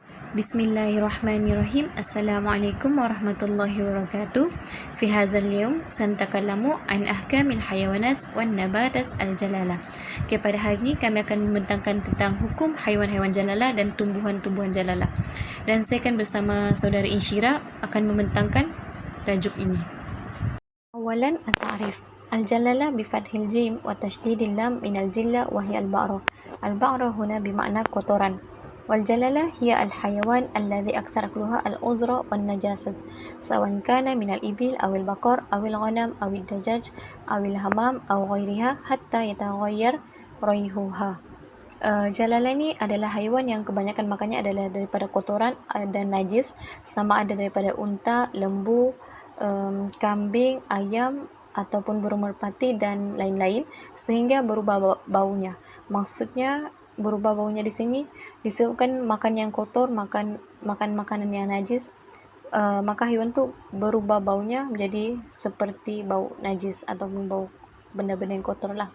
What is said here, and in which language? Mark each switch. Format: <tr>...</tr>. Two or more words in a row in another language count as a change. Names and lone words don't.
<ar>بسم الله الرحمن الرحيم السلام عليكم ورحمة الله وبركاته. في هذا اليوم سنتكلم عن أحكام الحيوانات والنباتات الجلالة.</ar> <ms>Okay, pada hari ini kami akan membentangkan tentang hukum haiwan-haiwan jalalah dan tumbuhan-tumbuhan jalalah. Dan saya akan bersama saudara Insyira akan membentangkan tajuk ini.</ms> <ar>أولا التعريف. الجلالة بفتح الجيم وتشديد اللام من الجلة وهي البعرة. البعرة هنا</ar> <ms>bermakna kotoran.</ms> <ar>والجلالة هي الحيوان الذي أكثر أكلها الأزرة والنجاسة سواء كان من الإبل أو البقر أو الغنم أو الدجاج أو الحمام أو غيرها حتى يتغير ريحها.</ar> <ms>Jalalah ni adalah haiwan yang kebanyakan makannya adalah daripada kotoran dan najis, sama ada daripada unta, lembu, kambing, ayam ataupun burung merpati dan lain-lain, sehingga berubah baunya. Maksudnya berubah baunya di sini disebabkan makan yang kotor, makan makanan yang najis, maka haiwan tu berubah baunya menjadi seperti bau najis ataupun bau benda-benda yang kotor lah.</ms>